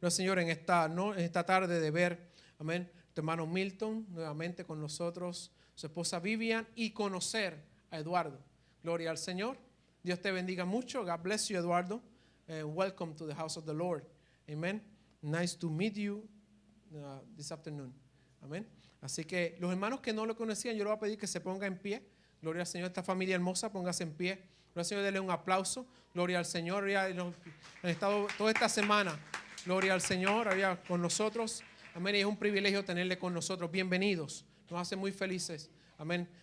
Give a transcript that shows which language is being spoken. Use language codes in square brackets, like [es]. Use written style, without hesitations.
[es] Señor, en esta tarde de ver, amén, tu hermano Milton nuevamente con nosotros, su esposa Vivian, y conocer a Eduardo. Gloria al Señor. Dios te bendiga mucho. [en] God bless you, Eduardo. Welcome to the house of the Lord. Amen. Nice to meet you this afternoon. [es] Amén. Así que los hermanos que no lo conocían, yo les voy a pedir que se ponga en pie. Gloria al Señor. Esta familia hermosa, póngase en pie. Gloria al Señor, denle un aplauso. Gloria al Señor. Han estado toda esta semana. Gloria al Señor, había con nosotros. Amén. Y es un privilegio tenerle con nosotros. Bienvenidos. Nos hace muy felices. Amén.